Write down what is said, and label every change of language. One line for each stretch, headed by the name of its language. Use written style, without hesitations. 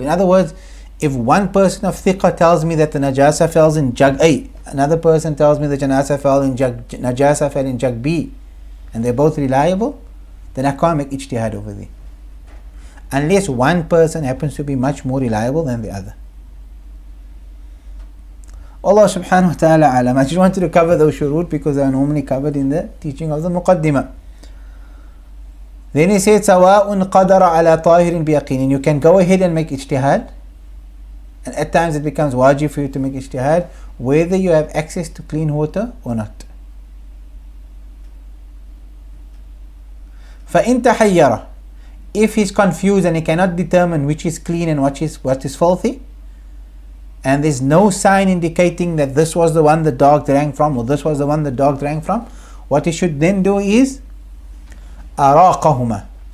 English: In other words, if one person of thiqah tells me that the najasa fell in jug A, another person tells me the najasa fell in jug B, and they're both reliable, then I can't make ijtihad over there. Unless one person happens to be much more reliable than the other. Allah subhanahu wa ta'ala alam. I just wanted to cover those shurut because they are normally covered in the teaching of the muqaddimah.
Arabic: Then he said, سَوَاءٌ قَدَرَ عَلَى طَاهِرٍ بِيَقِينٍ.
English: You can go ahead and make ijtihad. And at times it becomes wajib for you to make ijtihad, whether you have access to clean water or not.
Arabic: فَإِن تَحَيَّرَ.
English: If he's confused and he cannot determine which is clean and what is filthy, and there's no sign indicating that this was the one the dog drank from or this was the one the dog drank from, what he should then do is
Arabic: أراقهما.